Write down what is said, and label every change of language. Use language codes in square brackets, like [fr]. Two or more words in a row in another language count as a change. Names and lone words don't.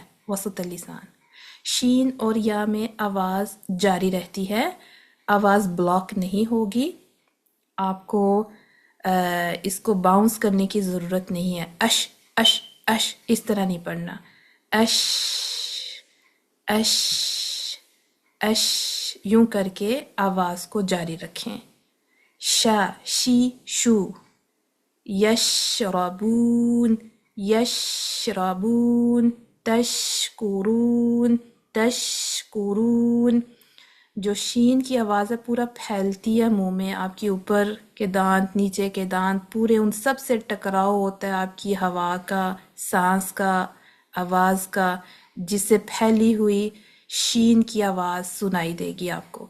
[ar] وسط اللسان [ur] شین اور یا میں آواز جاری رہتی ہے، آواز بلاک نہیں ہوگی. آپ کو اس کو باؤنس کرنے کی ضرورت نہیں ہے. اش اش اش اس طرح نہیں پڑھنا. اش اش اش یوں کر کے آواز کو جاری رکھیں. [ar] شا شی شو. یشربون یشربون. تشکرون تشکرون. [ur] جو شین کی آواز ہے پورا پھیلتی ہے منہ میں، آپ کی اوپر کے دانت، نیچے کے دانت، پورے ان سب سے ٹکراؤ ہوتا ہے آپ کی ہوا کا، سانس کا، آواز کا، جس سے پھیلی ہوئی شین کی آواز سنائی دے گی آپ کو.